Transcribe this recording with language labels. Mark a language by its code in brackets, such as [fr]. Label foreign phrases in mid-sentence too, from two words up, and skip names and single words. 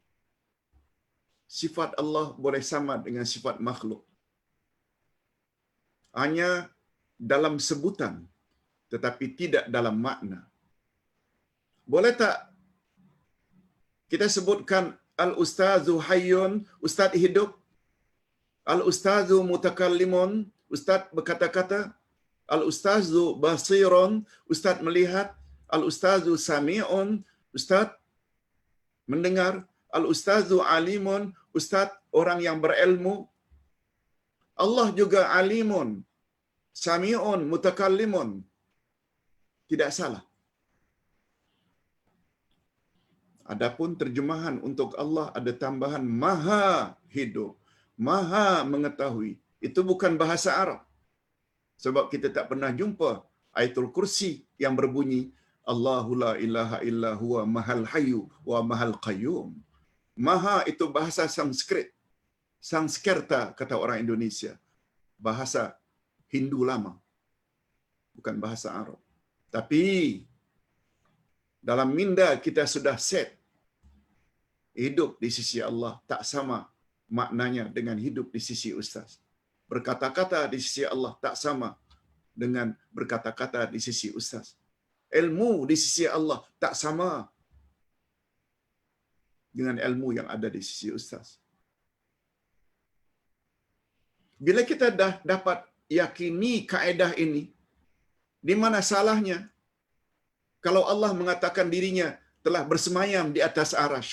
[ms] Sifat Allah boleh sama dengan sifat makhluk. Hanya dalam sebutan, tetapi tidak dalam makna. Boleh tak kita sebutkan [ar] الأستاذ حي, [ms] Ustaz hidup, [ar] الأستاذ متكلم, [ms] Ustaz berkata-kata, [ar] الأستاذ بصير, [ms] Ustaz melihat, [ar] الأستاذ سميع, [ms] Ustaz mendengar, [ar] الأستاذ عليم, [ms] Ustaz orang yang berilmu. Allah juga [ar] عليم، سميع، متكلم. [ms] Tidak salah. Adapun terjemahan untuk Allah ada tambahan Maha hidup, Maha mengetahui. Itu bukan bahasa Arab. Sebab kita tak pernah jumpa ayatul kursi yang berbunyi [ar] الله لا إله إلا هو ماهال حي و ماهال قيوم. [ms] Maha itu bahasa Sanskrit. Sanskerta kata orang Indonesia. Bahasa Hindu lama. Bukan bahasa Arab. Tapi dalam minda kita sudah set. Hidup di sisi Allah tak sama maknanya dengan hidup di sisi ustaz. Berkata-kata di sisi Allah tak sama dengan berkata-kata di sisi ustaz. Ilmu di sisi Allah tak sama dengan ilmu yang ada di sisi ustaz. Bila kita dah dapat yakini kaedah ini, di mana salahnya kalau Allah mengatakan dirinya telah bersemayam di atas arasy?